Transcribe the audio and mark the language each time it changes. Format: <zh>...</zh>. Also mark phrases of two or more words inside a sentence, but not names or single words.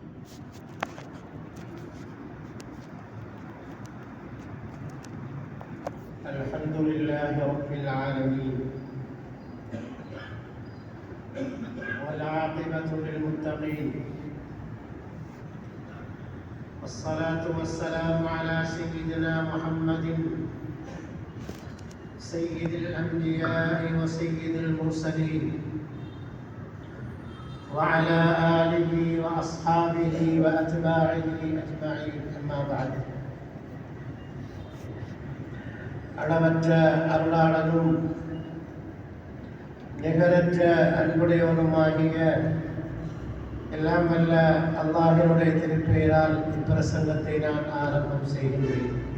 <ar>الحمد لله رب العالمين والعاقبة للمتقين والصلاة والسلام على سيدنا محمد سيد الأنبياء وسيد المرسلين وعلى آله وأصحابه وأتباعه أجمعين. أما بعد.</ar> <ta>அளவற்ற அருளாளனும் நிகரற்ற அன்புடையவனுமாகிய எல்லாம் வல்ல அல்லாஹ்வினுடைய திருப்பெயரால் இப்பிரசங்கத்தை நான் ஆரம்பம் செய்கின்றேன்.</ta>